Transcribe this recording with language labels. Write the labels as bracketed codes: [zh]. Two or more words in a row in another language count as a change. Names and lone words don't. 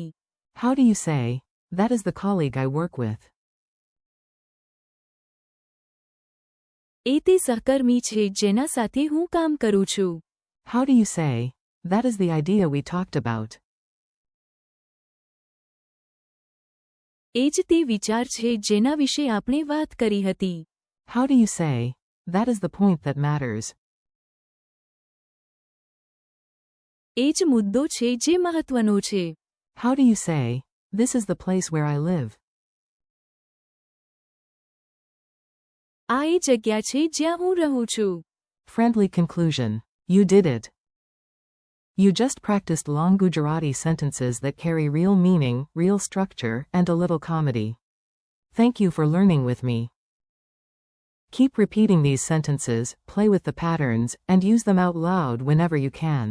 [en] How do you say, that is the colleague I work with? [gu] એ તે સહકર્મી છે જેના સાથે હું કામ કરું છું. [en] How do you say, that is the idea we talked about? [gu] એ જ તે વિચાર છે જેના વિશે આપણે વાત કરી હતી. [en] How do you say, that is the point that matters? [gu] એ જ મુદ્દો છે જે મહત્વનો છે. [en] How do you say, this is the place where I live? [gu] આ એ જગ્યા છે જ્યાં હું રહું છું. [en] Friendly conclusion. You did it. You just practiced long Gujarati sentences that carry real meaning, real structure, and a little comedy. Thank you for learning with me. Keep repeating these sentences, play with the patterns, and use them out loud whenever you can.